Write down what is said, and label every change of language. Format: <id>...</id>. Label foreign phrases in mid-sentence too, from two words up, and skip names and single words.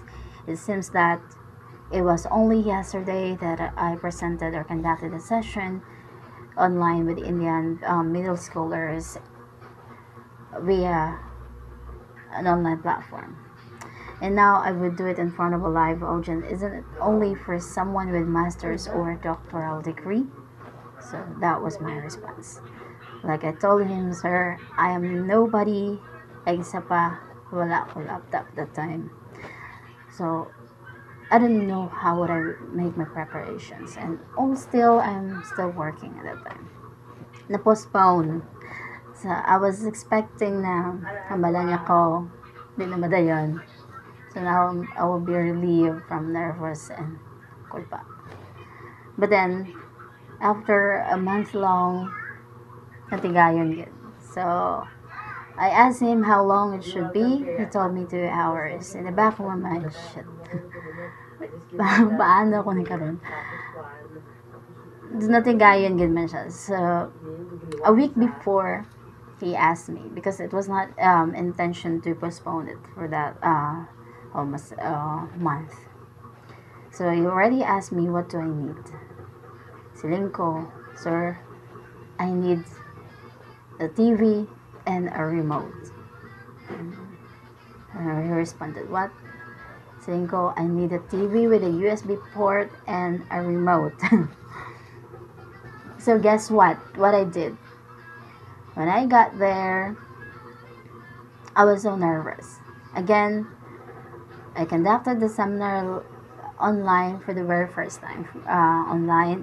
<en>It seems that it was only yesterday that I presented or conducted a session online with Indian middle schoolers via an online platform. And now I would do it in front of a live audience. Isn't it only for someone with master's or doctoral degree? So that was my response. Like I told him, sir, I am nobody.</en> <hil>Isa pa, wala ko laptop</hil> <en>that time. So I didn't know how would I make my preparations. And I'm still working at that time. Na-postpone. So I was expecting</en> <hil>na hambalan ako. Di na madayon.</hil> <en>So now I will be relieved from nervous and culpa. But then, after a month long,</en> <hil>natigayon yun.</hil> <en>So, I asked him how long it should be. He told me 2 hours. In the back of my mind, shit.</en> <tl>Paano ako nagkaroon?</tl> <hil>Natigayon yun man siya.</hil> <en>So, a week before, he asked me because it was not intention to postpone it for that almost month. So he already asked me what do I need.</en> <hil>Siling ko, sir,</hil> <en>I need a TV and a remote. He responded, what?</en> <hil>Siling ko,</hil> <en>I need a TV with a USB port and a remote. So guess what? What I did? When I got there, I was so nervous. Again, I conducted the seminar online for the very first time, online.</en>